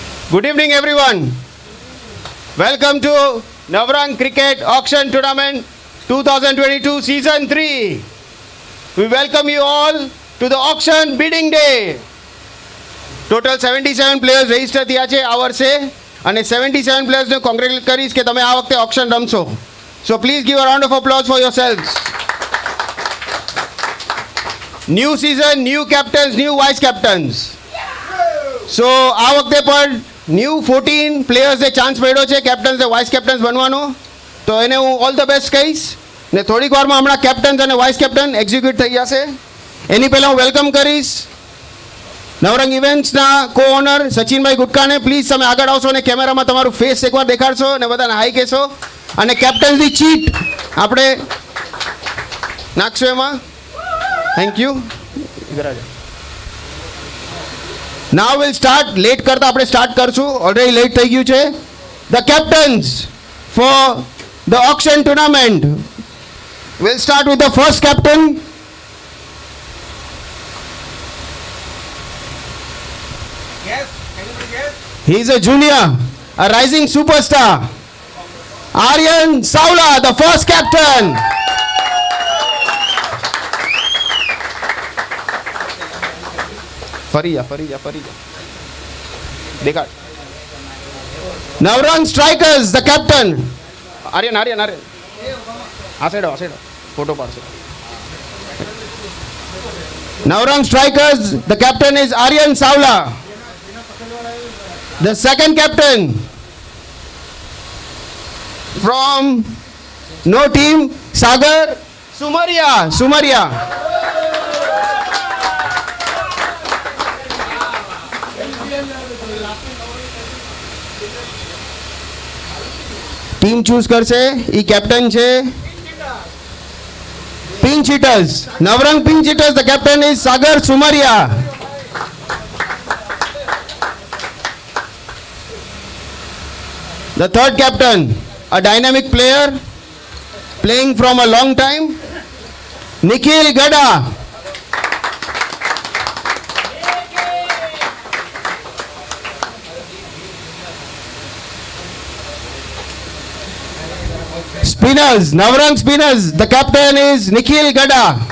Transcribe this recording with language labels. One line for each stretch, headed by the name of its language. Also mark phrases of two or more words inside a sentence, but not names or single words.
English: Good evening, everyone. Welcome to Navrang Cricket Auction Tournament 2022 Season 3. We welcome you all to the auction bidding day. Total 77 players register
Gujarati: થયા છે આ વર્ષે અને 77 પ્લેયર્સને કોંગ્રેચ્યુલેટ કરીશ કે તમે આ વખતે ઓક્શન રમશો.
English: So please give a round of applause for yourselves. New season, new captains, new vice captains.
Gujarati: So આ વખતે પણ ન્યૂ 14 પ્લેયર્સને ચાન્સ મળ્યો છે કેપ્ટન્સ ને
English: vice captains
Gujarati: બનવાનો. તો એને હું
English: all the best
Gujarati: કહીશ ને થોડીક વારમાં હમણાં કેપ્ટન્સ અને
English: vice captain execute
Gujarati: થઈ જશે. એની પહેલાં હું વેલકમ કરીશ નવરંગ ઇવેન્ટ્સના
English: co owner
Gujarati: સચિનભાઈ ગુટકાને. પ્લીઝ તમે આગળ આવશો અને કેમેરામાં તમારું ફેસ એકવાર દેખાડશો અને બધાને હાઈ કહેશો. અને કેપ્ટન્સની ચીટ આપણે નાખશો એમાં.
English: thank you. Now we'll start.
Gujarati: લેટ કરતા આપણે સ્ટાર્ટ કરશું. ઓલરેડી લેટ થઈ ગયું છે.
English: The captains for the auction tournament. We'll start with the first captain. Yes, anybody guess? He is a junior, a rising superstar. Aryan Savla, the first captain.
Gujarati: ફરી જા. દેખાડ.
English: Navrang Strikers, the captain.
Gujarati: આર્યન આ સાઈડ ફોટો પાડશે.
English: Navrang Strikers, the captain is Aryan Savla. The second captain from no team, Sagar Sumaria.
Gujarati: ટીમ ચૂઝ કરશે. ઈ કેપ્ટન છે પિંચ હિટર્સ, નવરંગ પિંચ હિટર્સ.
English: the captain is Sagar Sumaria. The third captain, a dynamic player playing from a long time, Nikhil Gada. Spinners, Navrang Spinners, the captain is Nikhil Gada.